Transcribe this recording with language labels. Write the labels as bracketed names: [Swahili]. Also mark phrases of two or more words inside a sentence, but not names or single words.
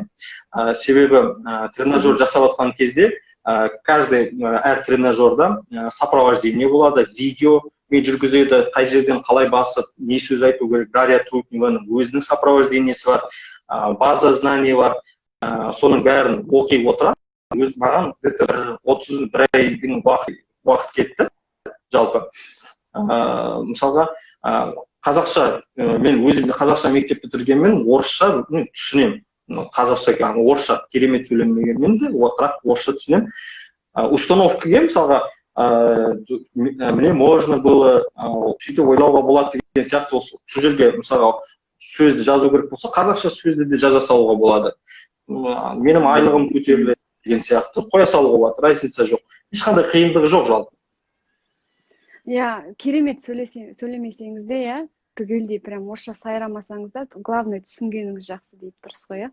[Kazakh] Себебі тренажер жасап жатқан кезде каждый әр тренажерда сопровождение болады, видео мен жүргізеді, қай жерден қалай басып, не сөз айту керек, Дарья Трутневаның өзінің сопровождениесі бар, [Russian] база знаний [Kazakh] бар, соның бәрін оқи отыра, маған бір айдың уақыт кетті жалпы. Мысалға, қазақша, мен өзім қазақша мектеп бітіргенмен орысша түсінемін. Қазақша, орысша керемет сөйлемегенмен де, бірақ орысша түсінемін. Установкаға, мысалға, [Russian] мне можно было [Kazakh] сөйтіп ойлауға болады деген сияқты, сол жерге мысалға сөзді жазу керек болса, қазақша сөзді де жаза салуға болады. Менің айлығым көтеріледі деген сияқты қоя салуға болады, разница жоқ. Ешқандай қиындығы жоқ жалпы. Иә, керемет сөйлемесеңіз де, иә, түгелдей прям орысша сайрамасаңыз да, главное түсінгеніңіз жақсы deyip тұрсыз ғой, иә?